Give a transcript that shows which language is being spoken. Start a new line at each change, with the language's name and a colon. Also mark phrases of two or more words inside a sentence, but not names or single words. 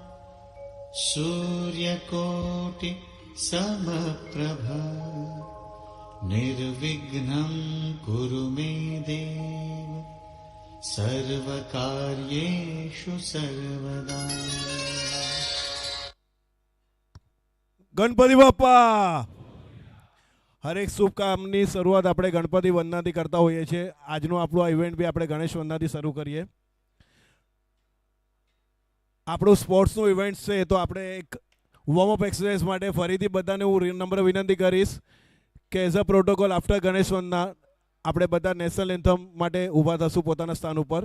Sanskrit: सूर्यकोटि समप्रभ निर्विघ्नं कुरु मे देव सर्वकार्येषु सर्वदा.
Gujarati: ગણપતિ બાપા. હરેક શુભ કામની શરૂઆત આપણે ગણપતિ વંદનાથી કરતા હોઈએ છીએ. આજનું આપણું આ ઇવેન્ટ બી આપણે ગણેશ વંદનાથી શરૂ કરીએ. આપણું સ્પોર્ટ્સનું ઇવેન્ટ છે, તો આપણે એક
English: warmup exercise
Gujarati: માટે ફરીથી બધાને હું નમ્ર વિનંતી કરીશ કે
English: as a protocol after
Gujarati: ગણેશ વંદના આપણે બધા
English: national anthem
Gujarati: માટે ઊભા થશું પોતાના સ્થાન ઉપર.